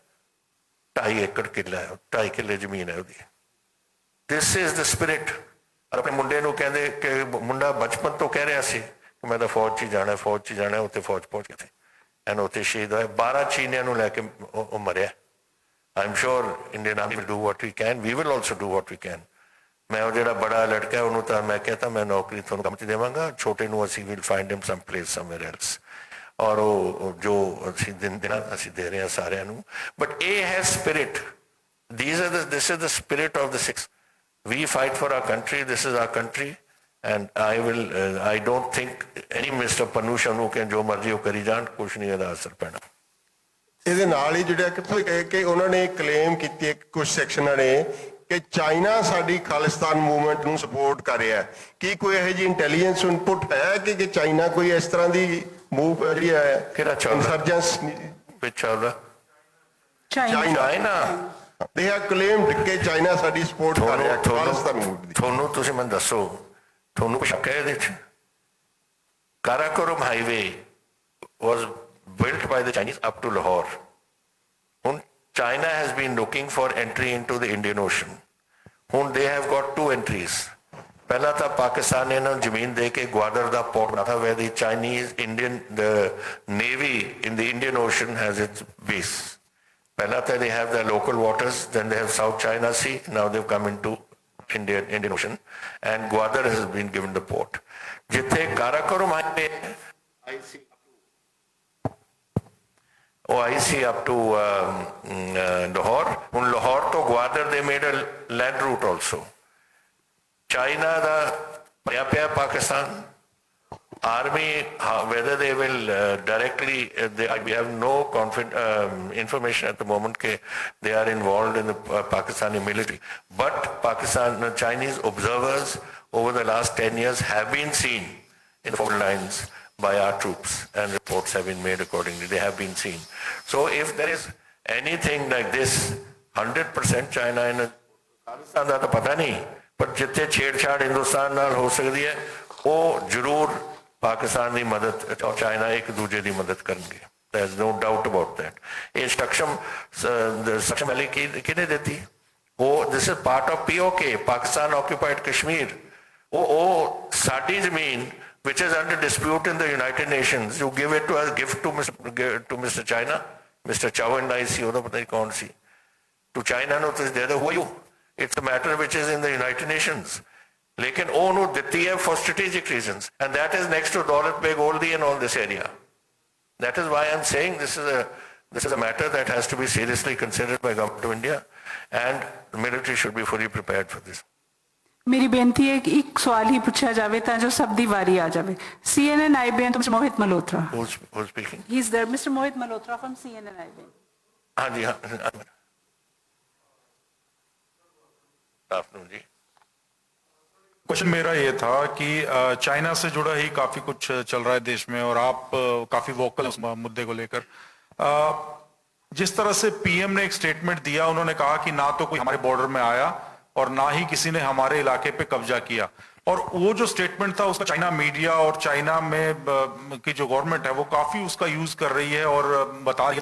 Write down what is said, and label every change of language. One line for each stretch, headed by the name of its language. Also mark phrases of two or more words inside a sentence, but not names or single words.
Punjabi: 2.5 ਏਕੜ ਕਿੱਲਾ ਹੈ. 2.5 ਕਿੱਲੇ ਜ਼ਮੀਨ ਹੈ ਉਹਦੀ.
English: This is the spirit.
Punjabi: ਆਪਣੇ ਮੁੰਡੇ ਨੂੰ ਕਹਿੰਦੇ ਕਿ ਮੁੰਡਾ ਬਚਪਨ ਤੋਂ ਕਹਿ ਰਿਹਾ ਸੀ ਕਿ ਮੈਂ ਤਾਂ ਫੌਜ 'ਚ ਹੀ ਜਾਣਾ, ਫੌਜ 'ਚ ਹੀ ਜਾਣਾ. ਉੱਥੇ ਫੌਜ ਪਹੁੰਚ ਗਏ ਸੀ ਐਂਡ ਉੱਥੇ ਸ਼ਹੀਦ ਹੋਇਆ. 12 ਚੀਨੀਆਂ ਨੂੰ ਲੈ ਕੇ ਉਹ ਮਰਿਆ.
English: I'm sure Indian Army will do what we can. We will also do what we can.
Hindi: मैं वो
Punjabi: ਜਿਹੜਾ ਬੜਾ ਲੜਕਾ ਉਹਨੂੰ ਤਾਂ ਮੈਂ
Hindi: कहता मैं
Punjabi: ਨੌਕਰੀ ਤੁਹਾਨੂੰ ਕੰਮ 'ਚ ਦੇਵਾਂਗਾ. ਛੋਟੇ ਨੂੰ ਅਸੀਂ
English: will find him some place somewhere else.
Punjabi: ਔਰ ਉਹ ਜੋ ਅਸੀਂ ਦੇਣਾ ਅਸੀਂ ਦੇ ਰਹੇ ਹਾਂ ਸਾਰਿਆਂ ਨੂੰ. ਬਟ ਇਹ ਹੈ ਸਪਿਰਿਟ.
English: This is the spirit of the Sikhs. We fight for our country. This is our country. And I don't think any Mr.
Punjabi: Pannu Shanu can ਜੋ ਮਰਜ਼ੀ ਉਹ ਕਰੀ ਜਾਣ, ਕੁਛ ਨਹੀਂ ਇਹਦਾ ਅਸਰ ਪੈਣਾ. ਇਹਦੇ ਨਾਲ ਹੀ ਜਿਹੜਾ ਕਿ ਉਹਨਾਂ ਨੇ ਕਲੇਮ ਕੀਤੀ ਹੈ ਕੁਝ ਸੈਕਸ਼ਨਾਂ ਨੇ ਕਿ ਚਾਈਨਾ ਸਾਡੀ ਖਾਲਿਸਤਾਨ ਮੂਵਮੈਂਟ ਨੂੰ ਸਪੋਰਟ ਕਰ ਰਿਹਾ ਹੈ. ਕੀ ਕੋਈ ਇਹੋ ਜਿਹੀ ਇੰਟੈਲੀਜੈਂਸ ਇਨਪੁਟ ਹੈ ਕਿ ਚਾਈਨਾ ਕੋਈ ਇਸ ਤਰ੍ਹਾਂ ਦੀ ਮੂਵ ਜਿਹੜੀ ਹੈ ਕਿਹੜਾ ਇੰਸਰਜੈਂਸ ਵਿੱਚ ਚੱਲਦਾ? ਚਾਈਨਾ
English: they have claimed
Punjabi: ਕਿ ਚਾਈਨਾ ਸਾਡੀ ਸਪੋਰਟ ਕਰ ਰਿਹਾ ਖਾਲਿਸਤਾਨ ਮੂਵਮੈਂਟ ਦੀ. ਤੁਹਾਨੂੰ ਤੁਸੀਂ ਮੈਨੂੰ ਦੱਸੋ, ਤੁਹਾਨੂੰ ਕੋਈ ਸ਼ੱਕ ਹੈ ਇਹਦੇ 'ਚ?
English: ਕਾਰਾਕੋਰਮ ਹਾਈਵੇ was built by the Chinese up to Lahore. China has been looking for entry into the Indian Ocean. They have got 2 entries.
Hindi: पहला था पाकिस्तान ने जमीन दे के ग्वादर दा पोर्ट बना था
English: where the Chinese the Navy in the Indian Ocean has its base.
Hindi: पहला था
English: they have the local waters, then they have South China Sea, now they've come into Indian Ocean and Gwadar has been given the port. जिथे काराकोरम हाईवे I see up to Lahore. Lahore to Gwadar they made a land route also. China the Pakistan army, whether they will directly, we have no information at the moment that they are involved in the Pakistani military. But Chinese observers over the last 10 years have been seen in the front lines by our troops and reports have been made accordingly. They have been seen. So if there is anything like this, 100% China in Pakistan
Punjabi: ਦਾ ਤਾਂ ਪਤਾ ਨਹੀਂ, ਪਰ ਜਿੱਥੇ ਛੇੜਛਾੜ ਹਿੰਦੁਸਤਾਨ ਨਾਲ ਹੋ ਸਕਦੀ ਹੈ ਉਹ ਜ਼ਰੂਰ ਪਾਕਿਸਤਾਨ ਦੀ ਮਦਦ ਚਾਈਨਾ ਇੱਕ ਦੂਜੇ ਦੀ ਮਦਦ ਕਰਨਗੇ.
English: There is no doubt about that.
Punjabi: ਇਹ ਸਕਸ਼ਮ ਵਾਲੀ ਕਿਹਨੇ ਦਿੱਤੀ?
English: ਉਹ this is part of POK, Pakistan occupied Kashmir.
Punjabi: ਉਹ ਸਾਡੀ ਜ਼ਮੀਨ
English: which is under dispute in the United Nations, you give it to us, gift to Mr. China, Mr. Chow and I see,
Punjabi: ਉਹਦਾ ਪਤਾ ਨਹੀਂ ਕੌਣ ਸੀ, to China ਨੂੰ ਤੁਸੀਂ ਦੇ ਦਿਓ,
English: who are you? It's a matter which is in the United Nations.
Punjabi: ਲੇਕਿਨ ਉਹ ਉਹਨੂੰ ਦਿੱਤੀ ਹੈ
English: for strategic reasons, and that is next to Dawlat Beg Oldi and all this area. That is why I'm saying this is a matter that has to be seriously considered by Government of India, and the military should be fully prepared for this.
Punjabi: ਮੇਰੀ ਬੇਨਤੀ ਹੈ ਕਿ ਇੱਕ ਸਵਾਲ ਹੀ ਪੁੱਛਿਆ ਜਾਵੇ ਤਾਂ ਜੋ ਸਭ ਦੀ ਵਾਰੀ ਆ ਜਾਵੇ। CNN IBN ਤੋਂ ਮੋਹਿਤ ਮਲਹੋਤਰਾ।
English: Who's speaking? He is there, Mr. Mohit Malhotra from CNN IBN.
Punjabi: ਹਾਂਜੀ ਹਾਂ afternoon जी।
Hindi: क्वेश्चन मेरा ये था कि चाइना से जुड़ा ही काफी कुछ चल रहा है देश में और आप काफी वोकल उस मुद्दे को लेकर। जिस तरह से पीएम ने एक स्टेटमेंट दिया, उन्होंने कहा कि ना तो कोई हमारे बॉर्डर में आया और ना ही किसी ने हमारे इलाके पे कब्जा किया, और वो जो स्टेटमेंट था उसका चाइना मीडिया और चाइना में की जो गवर्नमेंट है वो काफी उसका यूज कर रही है और बता रही है।